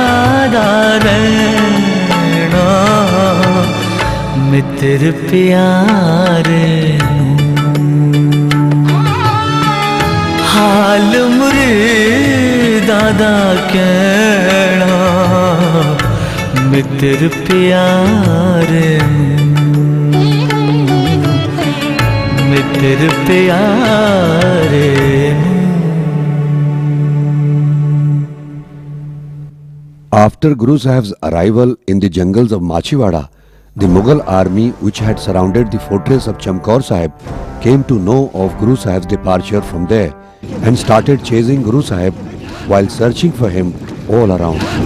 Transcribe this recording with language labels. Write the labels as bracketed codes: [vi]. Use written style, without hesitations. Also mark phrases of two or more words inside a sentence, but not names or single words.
[pa] ਦਾਰੇਣਾ ਮਿੱਤਰ ਪਿਆਰੇ ਹਾਲ ਮੁਰੀਦਾਂ ਦਾ ਕਹਿਣਾ ਮਿੱਤਰ ਪਿਆਰੇ ਮਿੱਤਰ ਪਿਆਰੇ [en] After Guru Sahib's arrival in the jungles of Machiwada, the Mughal army which had surrounded the fortress of Chamkaur Sahib came to know of Guru Sahib's departure from there and started chasing Guru Sahib while searching for him all around.